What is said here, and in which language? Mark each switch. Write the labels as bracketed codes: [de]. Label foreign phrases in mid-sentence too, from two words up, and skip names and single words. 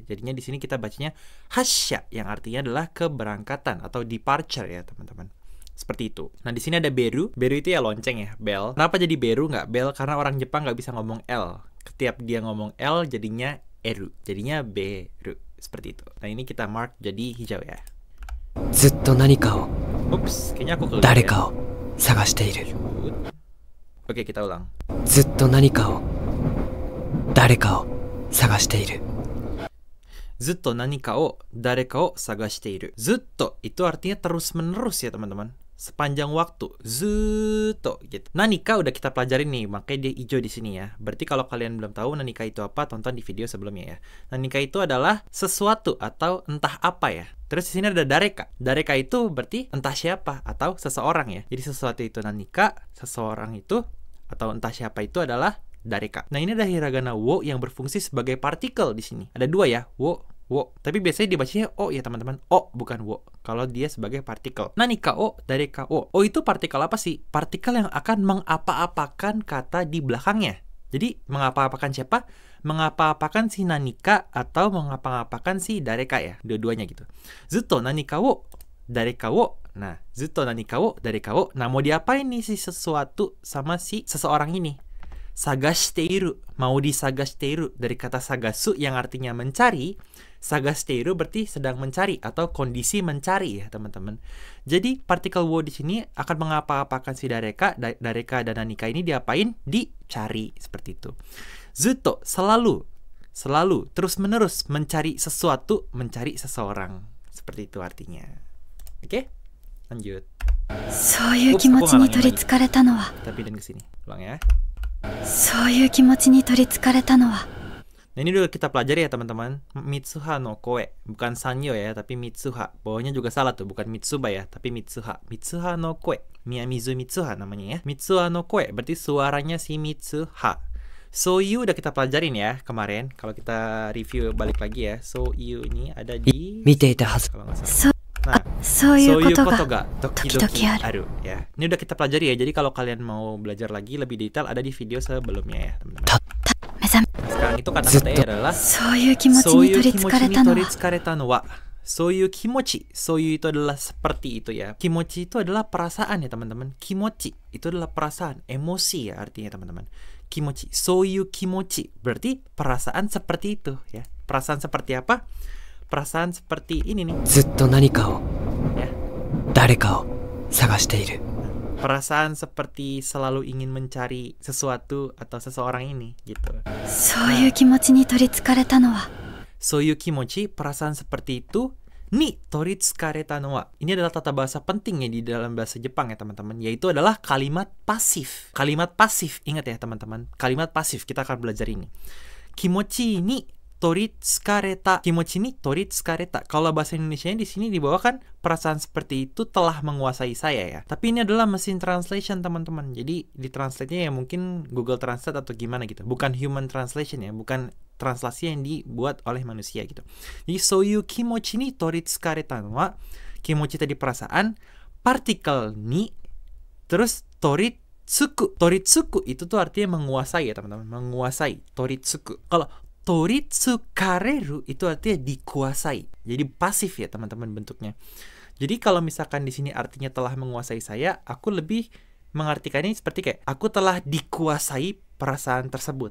[id] Jadinya di sini kita bacanya hasya, yang artinya adalah keberangkatan atau departure ya, teman-teman. Seperti itu. Nah, di sini ada beru. Beru itu ya lonceng ya, bell. Kenapa jadi beru nggak bell? Karena orang Jepang nggak bisa ngomong L. Setiap dia ngomong L jadinya eru. Jadinya beru. Seperti itu. Nah, ini kita mark jadi hijau ya. [ja] ずっと何かを [id] Ups, kayaknya aku keliru [ja] 誰 [id] ya. [ja] かを探している [id] Oke, kita ulang. [ja] ずっと何かを誰かを探しているずっと何かを誰かを探している. [id] Zutto itu artinya terus menerus ya, teman-teman. Sepanjang waktu. Zutto gitu. Nanika udah kita pelajarin nih, makanya dia hijau di sini ya. Berarti kalau kalian belum tahu nanika itu apa, tonton di video sebelumnya ya. Nanika itu adalah sesuatu atau entah apa ya. Terus di sini ada dareka. Dareka itu berarti entah siapa atau seseorang ya. Jadi sesuatu itu nanika, seseorang itu atau entah siapa itu adalah dareka. Nah, ini ada hiragana wo yang berfungsi sebagai partikel di sini. Ada dua ya, wo. Tapi biasanya dibacanya o ya, teman-teman. O bukan wo. Kalau dia sebagai partikel. [ja] 何かを、誰かを. [id] O itu partikel apa sih? Partikel yang akan mengapa-apakan kata di belakangnya. Jadi mengapa-apakan siapa? Mengapa-apakan si nanika atau mengapa-apakan si dareka ya. Dua-duanya gitu. [ja] ずっと何かを誰かを. Nah, ずっと何かを誰かを. [id] Nah, mau diapain nih si sesuatu sama si seseorang ini? Sagashiteiru, mau disagashiteiru, dari kata sagasu yang artinya mencari. Sagashiteiru berarti sedang mencari atau kondisi mencari ya, teman-teman. Jadi partikel wo di sini akan mengapa-apakan si dareka dan nanika ini diapain? Dicari, seperti itu. Zutto, selalu, terus menerus mencari sesuatu, mencari seseorang. Seperti itu artinya. Oke? Lanjut. [ja] そういう気持ちに取りつかれたのは [id] Kita pindahin ke sini. Ulang ya. [ja] そういう気持ちに取りつかれたのは [id] Nah, ini udah kita pelajari ya, teman-teman. [ja] 三葉の声, [id] bukan sanyo ya, tapi Mitsuha. Bawahnya juga salah tuh, bukan Mitsuba ya, tapi Mitsuha. [ja] 三葉の声, [id] Miyamizu Mitsuha namanya ya. [ja] 三葉の声 [id] berarti suaranya si Mitsuha. Soyu udah kita pelajarin ya kemarin. Kalau kita review balik lagi ya, Soyu ini ada di [ja] 見ていたはず [id] kalau nggak salah. [ja] そ [id] Nah, [ja] そういうことががときどきある ya. [id] Ini udah kita pelajari ya. Jadi kalau kalian mau belajar lagi lebih detail ada di video sebelumnya ya, teman-teman. [ja] 目覚め [id] Sekarang itu kata-katanya adalah [ja] そういう気持ちに取りつかれたのはそういう気持ち. [id] Soyu itu adalah seperti itu ya. Kimochi itu adalah perasaan ya, teman-teman. Kimochi itu adalah perasaan, emosi ya artinya, teman-teman. [ja] 気持ち、そういう気持ち [id] berarti perasaan seperti itu ya. Perasaan seperti apa? Perasaan seperti ini nih [ja] ずっと何かを [id] ya. [ja] 誰かを探している [id] Perasaan seperti selalu ingin mencari sesuatu atau seseorang ini gitu. [ja] そういう気持ちに取りつかれたのはそういう気持ち, [id] perasaan seperti itu, [ja] に取りつかれたのは. [id] Ini adalah tata bahasa penting ya di dalam bahasa Jepang ya, teman-teman, yaitu adalah kalimat pasif. Kalimat pasif, ingat ya, teman-teman. Kalimat pasif, kita akan belajar ini. [ja] 気持ちに取りつかれた. 気持ちに取りつかれた. [id] Kalau bahasa Indonesianya di sini dibawakan perasaan seperti itu telah menguasai saya ya. Tapi ini adalah mesin translation, teman-teman. Jadi di translate-nya ya mungkin Google Translate atau gimana gitu. Bukan [en] human translation [id] ya, bukan translasi yang dibuat oleh manusia gitu. Jadi [ja] そういう気持ちに取りつかれたのは, [id] kimochi tadi perasaan, partikel ni, terus toritsuku. Toritsuku itu tuh artinya menguasai ya, teman-teman. Menguasai, toritsuku. Kalau toritsukareru itu artinya dikuasai. Jadi pasif ya, teman-teman, bentuknya. Jadi kalau misalkan di sini artinya telah menguasai saya, aku lebih mengartikannya seperti kayak aku telah dikuasai perasaan tersebut.